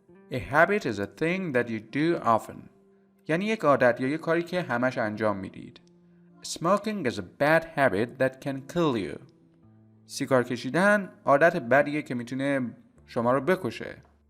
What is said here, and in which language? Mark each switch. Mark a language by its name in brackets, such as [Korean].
[English] A habit is a thing that you do often. [Persian] یعنی یک عادت یا یک کاری که همش انجام میدید. [English] Smoking is a bad habit that can kill you. [Persian] سیگار کشیدن عادت بدیه که میتونه شما رو بکشه.